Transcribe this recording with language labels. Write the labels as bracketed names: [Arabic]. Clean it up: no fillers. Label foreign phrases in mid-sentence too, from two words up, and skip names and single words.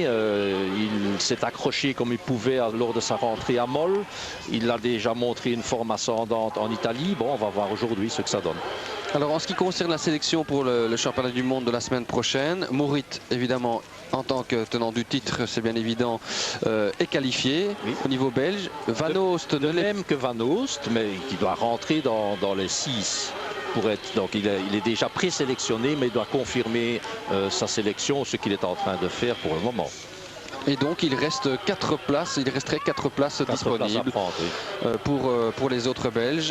[French] Il s'est accroché comme il pouvait lors de sa rentrée à Moll. Il a déjà montré une forme ascendante en Italie. Bon, on va voir aujourd'hui ce que ça donne. Alors en ce qui concerne la sélection pour le championnat du monde de la semaine prochaine, Maurit évidemment en tant que tenant du titre, c'est bien évident, est qualifié au niveau belge. Van Oost de même que Van Oost, mais qui doit rentrer dans les 6 pour être. Donc il est déjà présélectionné, mais il doit confirmer sa sélection, ce qu'il est en train de faire pour le moment. Et donc il reste 4 places, il resterait 4 places disponibles pour les autres Belges.